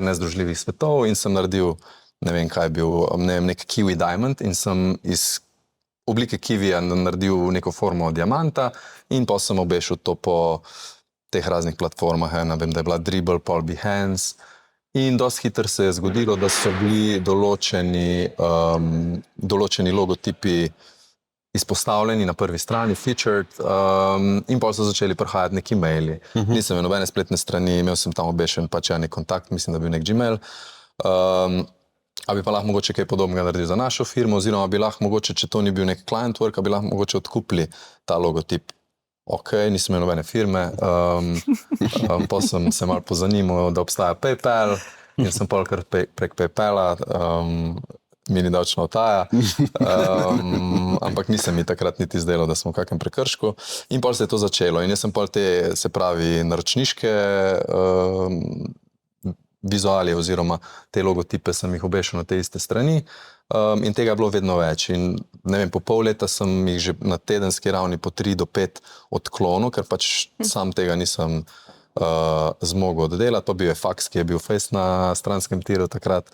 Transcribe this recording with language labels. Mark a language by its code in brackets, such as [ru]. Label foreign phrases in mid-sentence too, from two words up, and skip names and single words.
[sl] nezdružljivih svetov in sem naredil ne vem, kaj je bil, nek kiwi diamond in sem iz oblike kivija naredil neko formo diamanta in pa sem obešil to po teh raznih platformah, ne vem, da je bila Dribbble, pol Behance in dosti hitro se je zgodilo, da so bili določeni logotipi izpostavljeni na prvi strani, featured, in pa so začeli prihajati neki maili. Nisem imel nobene spletne strani, imel sem tam obešen pač nek kontakt, mislim, da bil nek Gmail. A bi pa lahko mogoče kaj podobnega naredil za našo firmo, oziroma bi lahko mogoče, če to ni bil nek [en] client work, [sl] a bi lahko mogoče odkupili ta logotip ok, nisem imel nobene firme, pa sem se malo pozanimal, da obstaja PayPal in sem pol kar prek PayPala, mini davčna utaja, ampak nisem mi takrat niti zdelo, da smo v kakem prekršku in pol se je to začelo in jaz sem pol te, se pravi, naročniške vizualije oziroma te logotipe sem jih obešal na te iste strani in tega je bilo vedno več in ne vem, po pol leta sem jih že na tedenski ravni po 3 do 5 odklonil, ker pač sam tega nisem zmogel oddelati, pa bil je faks, ki je bil fejs na stranskem tiru takrat.